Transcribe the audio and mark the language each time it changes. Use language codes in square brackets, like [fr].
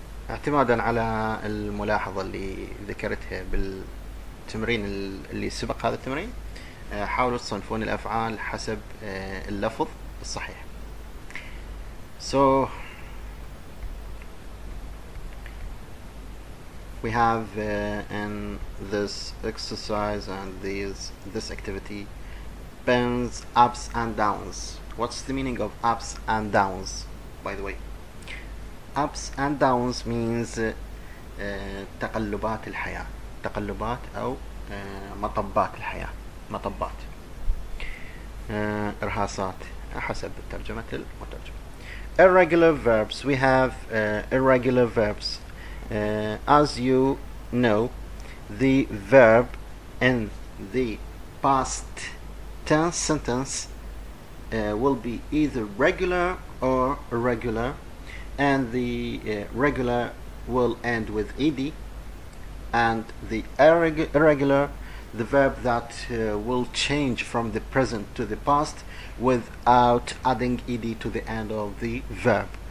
[ar] اعتمادا على الملاحظة اللي ذكرتها بالتمرين اللي سبق هذا التمرين، حاولوا تصنفون الأفعال حسب اللفظ الصحيح. [en] So we have in this exercise and this activity bends, ups and downs. What's the meaning of ups and downs, by the way? Ups and downs means [ar] تقلبات الحياة، تقلبات أو مطبات الحياة، مطبات، إرهاصات حسب ترجمة المترجم. [en] Irregular verbs. We have irregular verbs. As you know, the verb in the past tense sentence will be either regular or irregular, and the regular will end with ed, and the irregular, the verb that will change from the present to the past without adding ed to the end of the verb.